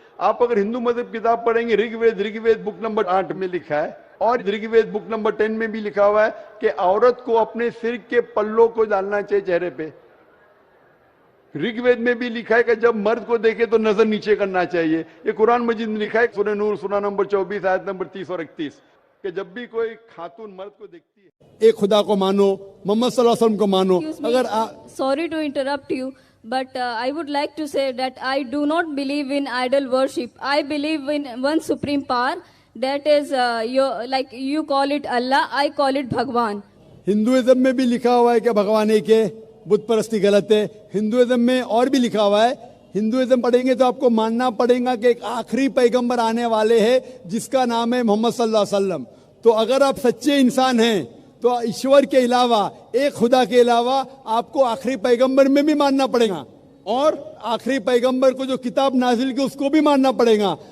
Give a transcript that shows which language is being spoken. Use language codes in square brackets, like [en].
[ur] آپ اگر ہندو مذہب کتاب پڑھیں گے رگ وید بک نمبر 8 میں لکھا ہے اور رگ وید بک نمبر 10 میں بھی لکھا ہوا ہے کہ عورت کو اپنے سر کے پلوں کو ڈالنا چاہیے چہرے پہ. رگ وید میں بھی لکھا ہے کہ جب مرد کو دیکھے تو نظر نیچے کرنا چاہیے. یہ قرآن مجید میں لکھا ہے سورہ نور سورہ نمبر 24 آیت نمبر 30 اور 31 کہ جب بھی کوئی خاتون مرد کو دیکھتی ہے ایک خدا کو مانو, محمد صلی اللہ علیہ وسلم کو مانو. اگر [en] Sorry to interrupt you, but I would like to say that I do not believe in idol worship. I believe in one supreme power, that is you call it Allah, I call it Bhagwan. [ur] Hinduism میں بھی لکھا ہوا ہے کہ بھگوان ایک ہے, بت پرستی غلط ہے. ہندوازم میں اور بھی لکھا ہوا ہے, ہندوازم پڑھیں گے تو آپ کو ماننا پڑے گا کہ ایک آخری پیغمبر آنے والے ہیں جس کا نام ہے محمد صلی اللہ علیہ وسلم. تو اگر آپ سچے انسان ہیں تو ایشور کے علاوہ, ایک خدا کے علاوہ آپ کو آخری پیغمبر میں بھی ماننا پڑے گا, اور آخری پیغمبر کو جو کتاب نازل کی اس کو بھی ماننا پڑے گا.